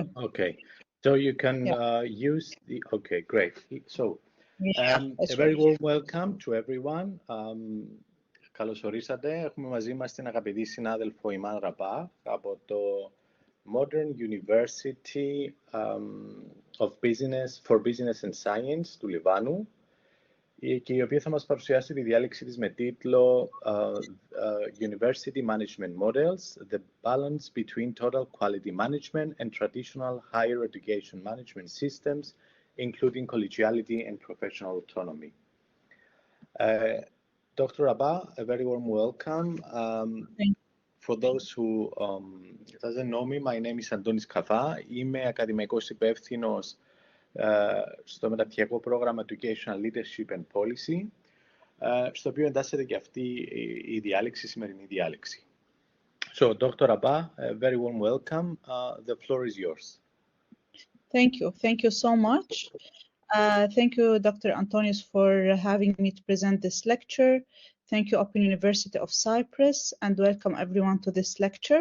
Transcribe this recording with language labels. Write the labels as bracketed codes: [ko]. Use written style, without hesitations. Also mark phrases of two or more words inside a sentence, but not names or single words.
[en] Okay, so you can use the... Okay, great. So, a very warm welcome to everyone. [el] Καλώς ορίσατε. Έχουμε μαζί μας την αγαπητή συνάδελφο Iman Rabah από το Modern University of Business for Business and Science του Λιβάνου, και η οποία θα μας παρουσιάσει τη διάλεξη της με τίτλο University Management Models, The Balance Between Total Quality Management and Traditional Higher Education Management Systems, including collegiality and professional autonomy. [en] Dr. Rabah, a very warm welcome. For those who doesn't know me, my name is Antonis Kava. [el] Είμαι ακαδημαϊκός υπεύθυνος στο μεταπτυχιακό πρόγραμμα Educational Leadership and Policy, στο οποίο εντάσσεται και αυτή η διάλεξη, η σημερινή διάλεξη. [en] So, Dr. Rabah, very warm welcome. The floor is yours. Thank you. Thank you so much. Thank you, Dr. Antonius, for having me to present this lecture. Thank you, Open University of Cyprus, and welcome everyone to this lecture.